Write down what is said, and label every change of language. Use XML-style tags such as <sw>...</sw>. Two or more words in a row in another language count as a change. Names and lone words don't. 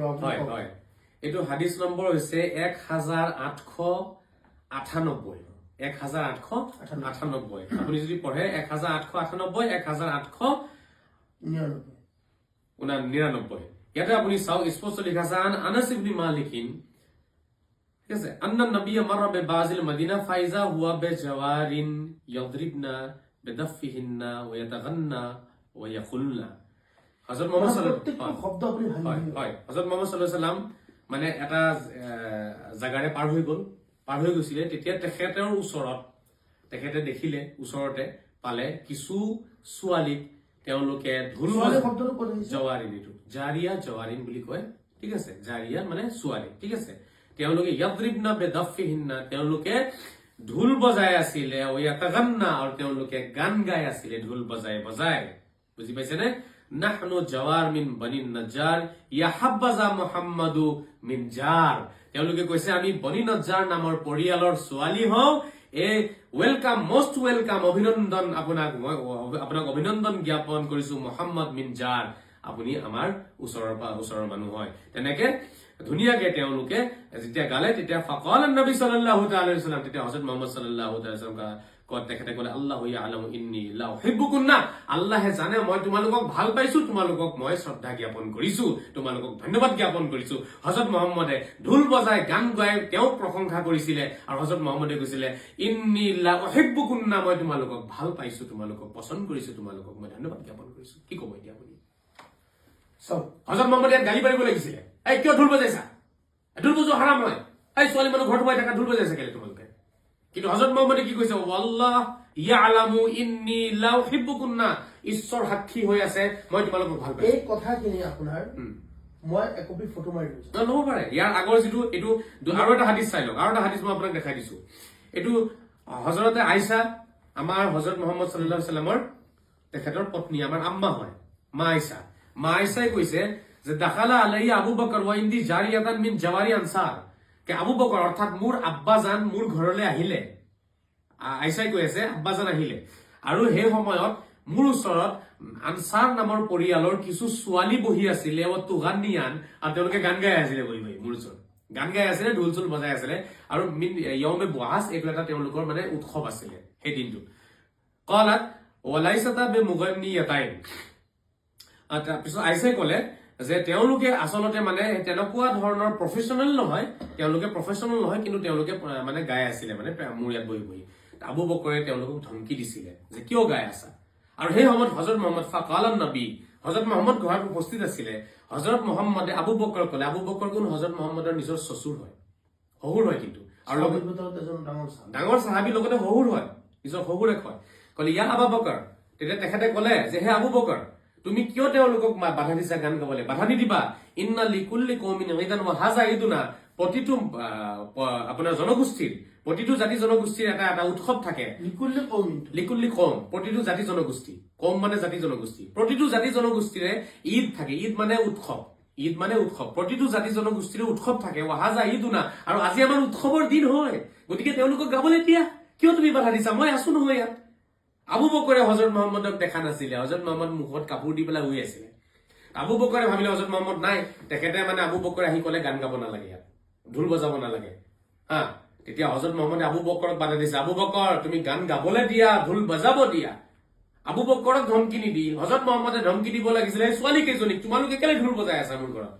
<as>হয় হয় এইটো হাদিস নম্বৰ হৈছে 1898 1898 আপুনি যদি পঢ়ে 1898 1899 ইয়াতে আপুনি চাওক স্পষ্ট লিখা আছে আনাস ইবনে মালিকিন ঠিক আছে</as> <ar>أن النبي مر ببعض المدينة فإذا هو بجوار يضربن بدفهن ويتغنين ويقلن</ar> <as>হযরত মুহাম্মদ</as> <ar>صلى الله عليه وسلم</ar> <as>শব্দ আপুনি হয় হযরত মুহাম্মদ</as> <ar>صلى الله عليه وسلم</ar> <as>মানে এটা জাগাৰে পাৰ হৈ গৈছিলে তেতিয়া তেখেতৰ ওচৰত তেখেতে দেখিলে ওচৰতে পালে কিছু ছোৱালীক তেওঁলোকে ঢোল জৱাৰিনটো</as> <ar>جارية جوار</ar> <as>বুলি কয় ঠিক আছে জাৰিয়া মানে ছোৱালী ঠিক আছে তেওঁলোকে</as> <ar>يضربن بدفهن</ar> <as>তেওঁলোকে ঢোল বজাই আছিলে ওয়াতাগান্না আৰু তেওঁলোকে গান গাই আছিলে ঢোল বজাই বুজি পাইছেনে</as> <ar>نحن جوار من بني النجار يا حبذا محمد من جار</ar> <as>তেওঁলোকে কৈছে আমি বনি নজ্জাৰ নামৰ পৰিয়ালৰ ছোৱালী হওঁ এই</as> <en>welcome most welcome</en> <as>অভিনন্দন আপোনাক অভিনন্দন জ্ঞাপন কৰিছো</as> <ar>محمد من جار</ar> <as>আপুনি আমাৰ ওচৰৰ মানুহ হয় তেনেকে ধুনিয়াকে তেওঁলোকে যেতিয়া গালে তেতিয়া</as> <ar>فقال النبي صلى الله تعالى عليه وسلم</ar> <as>তেতিয়া হযরত মুহাম্মদ</as> <ar>صلى الله تعالى عليه وسلم</ar> <as>তেখেতে ক'লে</as> <ar>الله يعلم إني لأحبكن</ar> <as>আল্লাহে জানে মই তোমালোকক ভাল পাইছো তোমালোকক মই শ্ৰদ্ধা জ্ঞাপন কৰিছো তোমালোকক ধন্যবাদ জ্ঞাপন কৰিছো হযরত মুহাম্মদে ঢোল বজাই গান গাই তেওঁ প্ৰশংসা কৰিছিলে আৰু হযরত মুহাম্মদে কৈছিলে</as> <ar>إني لأحبكن</ar> <as>মই তোমালোকক ভাল পাইছো তোমালোকক পছন্দ কৰিছো তোমালোকক মই ধন্যবাদ জ্ঞাপন কৰিছো কি ক'ব এতিয়া আপুনি সব হযরত মুহাম্মদে গালি পাৰিব লাগিছিলে এই কিয় ঢোল বজাইছা ঢোল বজোৱা হাৰাম হয় এই ছোৱালী মানুহ ঘৰত বহি থকা ঢোল বজাইছা কেলে তোমালোকে কিন্তু হযরত মুহাম্মদে কি কৈছে</as> <ar>الله يعلم إني لأحبكن</ar> <as>ঈশ্বৰ সাক্ষী হৈ আছে মই তোমালোকক ভাল পাইছো এই কথাখিনি আপোনাৰ মই একপি ফটো মাৰি দিছো নহব পাৰে ইয়াৰ আগৰ যিটো এইটো আৰু এটা হাদিস চাই লওক আৰু এটা হাদিস মই আপোনাক দেখাই দিছো এইটো হযৰতে আয়েশা আমাৰ হযরত মুহাম্মদ সাল্লাল্লাহু</as> <ar>عليه وسلم</ar> <as>তেখেতৰ পত্নী আমাৰ আম্মা হয় মা আয়েশাই কৈছে যে</as> <ar>دخل علي أبو بكر وعندي جاريتان من جواري الأنصار</ar> <as>কে আবু বকর অৰ্থাৎ মোৰ আব্বাজান মোৰ ঘৰলৈ আহিলে আয়েশাই কৈ আছে আব্বাজান আহিলে আৰু সেই সময়ত মোৰ ওচৰত আনসাৰ নামৰ পৰিয়ালৰ কিছু ছোৱালী বহি আছিলে ও তুগানিয়ান আৰু তেওঁলোকে গান গাই আছিলে বহি মোৰ ওচৰত গান গাই আছিলে ঢোল চোল বজাই আছিলে আৰু</as> <ar>يوم بعاث</ar> <as>এইটো এটা তেওঁলোকৰ মানে উৎসৱ আছিলে সেই দিনটো</as> <ar>قالت وليستا بمغنيتين</ar> <as>তাৰপিছত আয়েশাই ক'লে যে তেওঁলোকে আসলতে মানে তেনেকুৱা ধৰণৰ প্ৰফেশনাল নহয় কিন্তু তেওঁলোকে মানে গাই আছিলে মানে মোৰ ইয়াত বহি আবু বকৰে তেওঁলোকক ধমকি দিছিলে যে কিয় গাই আছা আৰু সেই সময়ত হযরত মুহাম্মদ</as> <ar>فقال النبي</ar> <as>হজৰত মহম্মদ ঘৰত উপস্থিত আছিলে হজৰত মহম্মদে আবু বকৰ ক'লে আবু বকৰ কোন হজৰত মহম্মদৰ নিজৰ শ্বশুৰ হয় শহুৰ হয় কিন্তু আৰু লগত ডাঙৰ চাহাবীৰ লগতে শহুৰ হয় নিজৰ শহুৰে কয় ক'লে ইয়া আবু বকৰ তেতিয়া তেখেতে ক'লে যে হে আবু বকৰ তুমি কিয় তেওঁলোকক বাধা দিছা গান গাবলৈ বাধা নিদিবা</as> <ar>إن لكل قوم عيدا وهذا عيدنا</ar> <as>প্ৰতিটো আপোনাৰ জনগোষ্ঠীৰ প্ৰতিটো জাতি জনগোষ্ঠীৰ এটা এটা উৎসৱ থাকে</as> <ar>لكل قوم</ar> <as>প্ৰতিটো জাতি জনগোষ্ঠী কম মানে জাতি জনগোষ্ঠী প্ৰতিটো জাতি জনগোষ্ঠীৰে ঈদ থাকে ঈদ মানে উৎসৱ প্ৰতিটো জাতি জনগোষ্ঠীৰে উৎসৱ থাকে</as> <ar>وهذا عيدنا</ar> <as>আৰু আজি আমাৰ উৎসৱৰ দিন হয় গতিকে তেওঁলোকক গাবলৈ দিয়া কিয় তুমি বাধা দিছা মই আছো নহয় ইয়াত আবু বকৰে হজৰত মহম্মদক দেখা নাছিলে হজৰত মহম্মদ মুখত কাপোৰ দি পেলাই শুই আছিলে আবু বকৰে ভাবিলে হজৰত মহম্মদ নাই তেখেতে মানে আবু বকৰে আহি ক'লে গান গাব নালাগে ইয়াত ঢোল বজাব নালাগে হা তেতিয়া হজৰত মহম্মদে আবু বকৰক বাধা দিছে আবু বকৰ তুমি গান গাবলৈ দিয়া ঢোল বজাব দিয়া আবু বকৰক ধমকি নিদি হজৰত মহম্মদে ধমকি দিব লাগিছিলে এই ছোৱালী কেইজনীক তোমালোকে কেলে ঢোল বজাই আছা মোৰ ঘৰত</as>